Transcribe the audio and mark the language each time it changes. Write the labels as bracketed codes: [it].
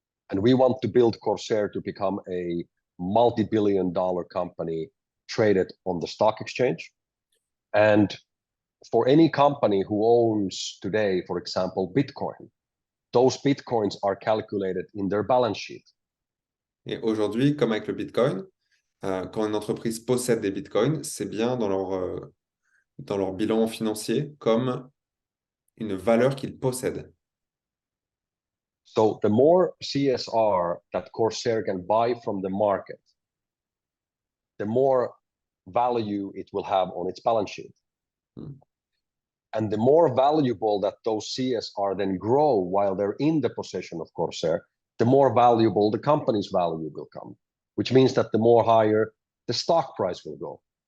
[en] And we want to build CORSAIR to become a multi-billion-dollar company traded on the stock exchange. And for any company who owns today, for example, Bitcoin, those Bitcoins are calculated in their balance sheet. [fr] Et aujourd'hui, comme avec le Bitcoin, quand une entreprise possède des Bitcoins, c'est bien dans leur bilan financier comme une valeur qu'ils possèdent. [en] So the more CSR that CORSAIR can buy from the market, the more value it will have on its balance sheet. And the more valuable that those CSR then grow while they're in the possession of CORSAIR, the more valuable the company's value will come, which means that the more higher the stock price will go.